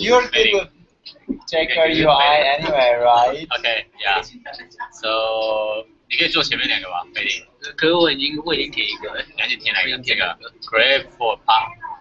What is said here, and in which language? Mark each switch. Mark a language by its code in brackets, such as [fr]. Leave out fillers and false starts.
[en] You're good with Jaker UI anyway, right? Okay. Yeah. [zh] So 你可以做前面两个吧，fading。可是我已经填一个了。你要先填哪一个？这个 [en] create for part。